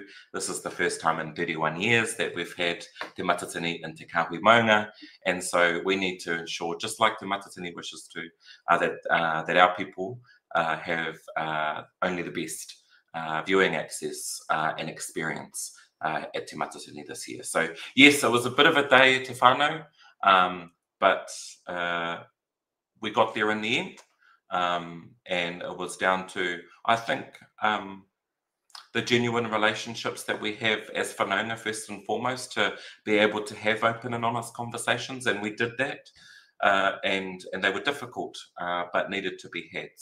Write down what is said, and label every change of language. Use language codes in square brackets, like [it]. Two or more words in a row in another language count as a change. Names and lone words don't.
[en] This is the first time in 31 years that we've had Te Matatini in Te Kāhui Maunga. And so we need to ensure, just like Te Matatini wishes to, that our people have only the best viewing access and experience at Te Matatini this year. So yes, it was a bit of a day [mi] te whānau, [en] but we got there in the end. And it was down to, I think, the genuine relationships that we have as whanaunga, first and foremost, to be able to have open and honest conversations, and we did that, and they were difficult, but needed to be had.